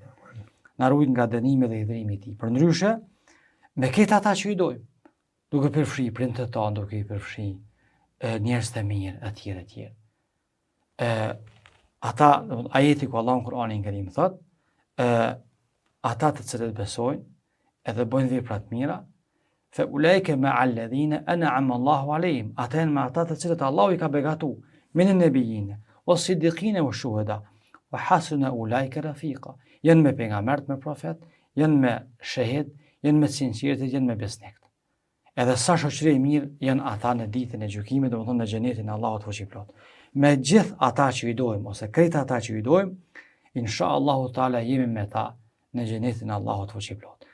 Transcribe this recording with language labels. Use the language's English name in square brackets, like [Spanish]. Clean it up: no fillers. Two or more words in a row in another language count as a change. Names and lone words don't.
[Albanian] Na ruajt nga dënimi dhe hidhrimi i tij. Përndryshe, me këtë ata që i dojmë, duke përfshi prindët e tanë, duke i përfshi njerëz të mirë, etj. Ata, ajeti ku Allahu në Kur'anin Kerim thot, ata të cilët besojnë edhe bëjnë vepra të mira, [Arabic] فأولئك مع الذين أنعم الله عليهم, [Albanian] ata janë me ata të cilët Allahu i ka begatu, [Arabic] من النبيين والصديقين والشهداء وحسن أولئك رفيقا. [Albanian] Janë me pejgambert, me profet, janë me shahid, janë me sinqeritet, janë me besnikët. Edhe sa shoqëri e mirë janë ata në ditën e gjykimit, domethënë në xhenetin e Allahut fuqiplot. Me gjithë ata që i dojmë ose krejt ata që i dojmë, [Arabic] إن شاء الله تعالى [Albanian] jemi me ta në xhenetin e Allahut fuqiplot.